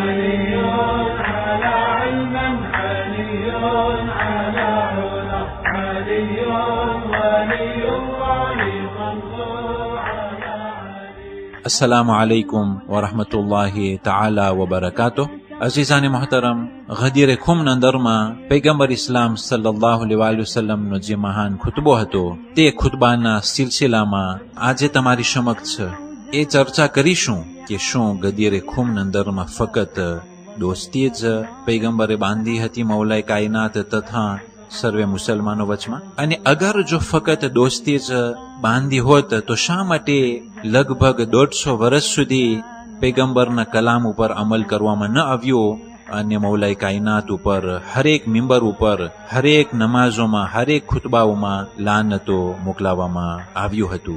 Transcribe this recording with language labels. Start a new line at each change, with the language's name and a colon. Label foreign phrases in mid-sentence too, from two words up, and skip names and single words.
Arabic: على علم علي على علا علي ولي الله صلوا على علي السلام عليكم ورحمة الله تعالى وبركاته.
Gujarati: અજીજાન મોહતરમ, ગદીર ખુમ અંદરમા પૈગંબર ઇસ્લામ
Arabic: صلى الله عليه وسلم
Gujarati: નો જે મહાન ખુતબો હતો તે ખુતબાના સિલસિલામાં આજે તમારી સમક્ષ એ ચર્ચા કરીશું કે શું ગદીર ખુમ અંદરમાં ફક્ત દોસ્તી જ પૈગંબરે બાંધી હતી મૌલાએ કાયનાત તથા સર્વે મુસલમાનો વચમાં, અને અગર જો ફક્ત દોસ્તી જ બાંધી હોત તો શા માટે લગભગ 150 વર્ષ સુધી પૈગંબરના કલામ ઉપર અમલ કરવામાં ન આવ્યો અને મૌલાએ કાયનાત ઉપર હરેક મિંબર ઉપર હરેક નમાઝોમાં હરેક ખુતબાઓમાં લાનતો મોકલાવવામાં આવ્યું હતું?